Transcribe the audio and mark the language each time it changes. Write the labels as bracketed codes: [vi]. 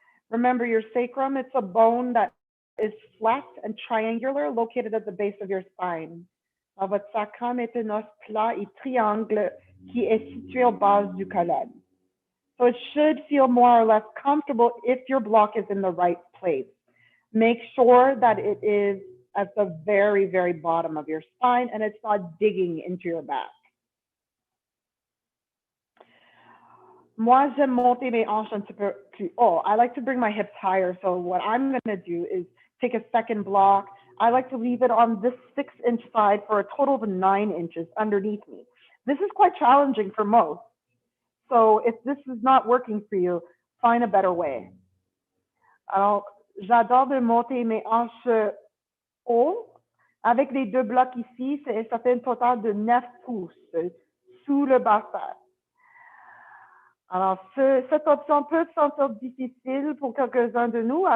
[en] Remember, your sacrum, it's a bone that is flat and triangular, located at the base of your spine. [fr] Alors, votre sacrum est un os plat et triangle qui est situé au base du colonne. [en] So it should feel more or less comfortable if your block is in the right place. Make sure that it is at the very, very bottom of your spine and it's not digging into your back. [fr] Moi, j'aime monter mes hanches un petit peu plus haut. [en] I like to bring my hips higher. So what I'm going to do is take a second block. I like to leave it on this 6-inch side for a total of 9 inches underneath me. This is quite challenging for most. So if this is not working for you, find a better way. [fr] Alors, j'adore de monter mes hanches haut. Avec les deux blocs ici, ça fait un total de 9 pouces sous le bassin. Alors, cette option peut se sentir difficile pour quelques-uns de nous.